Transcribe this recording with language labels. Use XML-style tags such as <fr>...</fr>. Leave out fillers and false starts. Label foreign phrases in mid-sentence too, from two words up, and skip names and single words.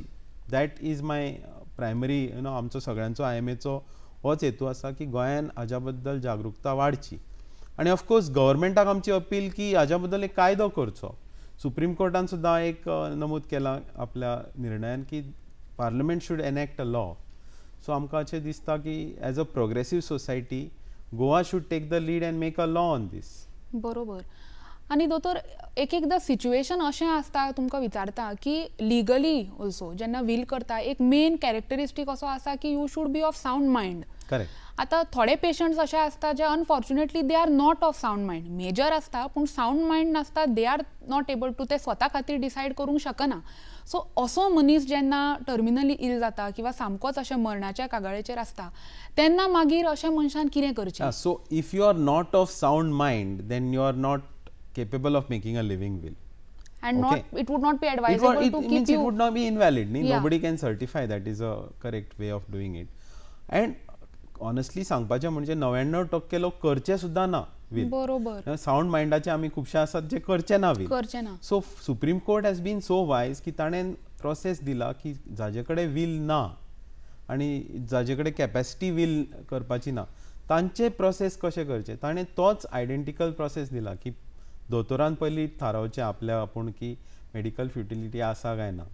<en>that is my primary</en> <kok>आमचो सगळ्यांचो IMAचो होच हेतू आसा की गोंयान हाज्या बद्दल जागरूकता वाडची. आनी ऑफकोर्स गव्हर्मेंटाक आमची अपील की हाज्या बद्दल एक कायदो करचो. सुप्रीम कोर्टान सुद्दां एक नमूद केलां आपल्या निर्णयान की</kok> <en>parliament should enact a law.</en> <kok>सो आमकां अशें दिसता की</kok> <en>as a progressive society Goa should take the lead and make a law on this.</en> <kok>बरोबर. आनी दोतोर एकदां सिच्युएशन अशें आसता, तुमकां विचारता की</kok> <en>legally also</en> <kok>जेन्ना वील करता एक</kok> <en>main characteristic</en> <kok>असो आसा की</kok> <en>you should be of sound mind.</en> <kok>करेक्ट. आतां थोडे पेशंट्स अशे आसता जे</kok> <en>unfortunately they are not of sound mind.</en> <kok>मेजर आसता पूण</kok> <en>sound mind</en> <kok>नासता,</kok> <en>they are not able to,</en> <kok>ते स्वता खातीर डिसायड करूंक शकना. सो असो मनीस जेन्ना</kok> <en>terminally ill</en> <kok>जाता किंवा सामकोच अशें मरणाच्या कागाळेचेर आसता तेन्ना मागीर अशे मनशान कितें करचें?</kok> <en>so if you are not of sound mind then you are not capable of making a living will. And okay? It would not be advisable to keep means you. It would not be invalid. Yeah. Nobody can certify that is a correct way of doing it. And honestly</en> <kok>सांगपाचें म्हणजे 99% लोक करचे सुद्धा ना will. बरोबर. सावंड मायंडाचे आमी खुबशे आसात जे करचे ना will. करचे ना.</kok> <en>so Supreme Court has been so wise</en> <kok>की ताणें प्रोसेस दिला की जाचे कडेन will ना आनी जाचे कडेन कॅपॅसिटी will करपाची ना तांचे प्रोसेस कशें करचे ताणें तोच</kok> <en>identical process</en> <kok>दिला की दोतोरान पयलीं थारावचें आपल्या आपूण की</kok> <en>medical futility</en> <kok>आसा काय ना.</kok>